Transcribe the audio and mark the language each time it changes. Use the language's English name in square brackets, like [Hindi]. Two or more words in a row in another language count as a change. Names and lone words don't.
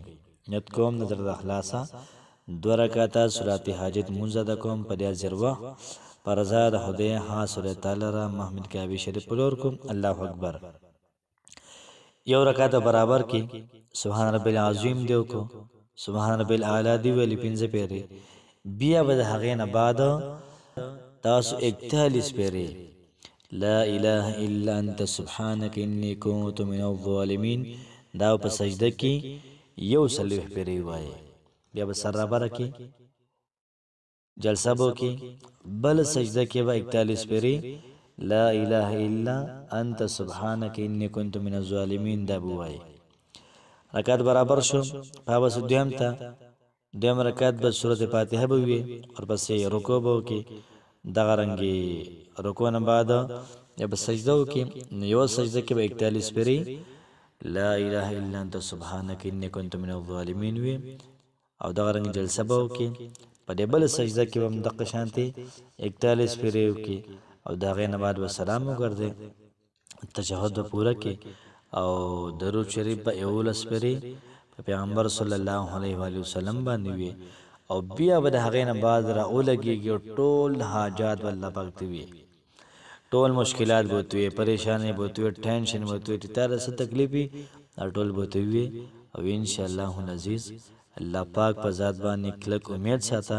[Pashto] نیت کوم د زړه د اخلاصه 2 رکعته صلات حاجت لمونځ ادا کوم په دې ذروه پر رضا د خدای حاصل تعالی را محمد کعبه شریف پلور کوم. الله اکبر. 1 رکعت برابر کې [Arabic] سبحان رب العظیم [Pashto] دیو کو، [Arabic] سبحان رب الاعلی [Pashto] دی ویلي 15 پیری، بیا به د هغې نه بعد تاسو 41 پیری [Arabic] لا اله الا انت سبحانك اني كنت من الظالمين [Pashto] دا په سجده کې 41 پیری وایي. بیا به سر رابره کې جلسه بو کې بل سجده کې به 41 پیری [Arabic] لا اله الا انت سبحانك اني كنت من الظالمين [Pashto] دا بوایي. رکعت برابر شو، پس دویم ته دویم رکعت به سورت فاتحه به وي او پسې رکوع به وکړي، دغه رنګې رکوع نه بعد یا به سجده وکړي، نو یوه سجده کې به 41 پیری [Arabic] لا اله الا انت سبحانك اني كنت من الظالمين [Pashto] وي او دغه رنګ جلسه به وکړي. په دې بله سجده کې به هم دقه شانتې 41 پیری وکړي او د هغې نه بعد به سلام وګرځئ، تشهد به پوره کړي او درود شریف به 11 پیری په پیغمبر [Arabic] صلی الله علیه و آله وسلم [Pashto] باندې وي او بیا به د هغې نه بعد راولګېږي او ټول حاجات به الله پاک ته وي، ټول مشکلات به ورته وي، پریشانۍ به ورته وي، ټینشن به ورته وي، چې تا ته څه تکلیف وي دا ټول به ورته وي او [Arabic] انشاءالله العزیز [Pashto] الله پاک په ذات باندې کلک امید ساته.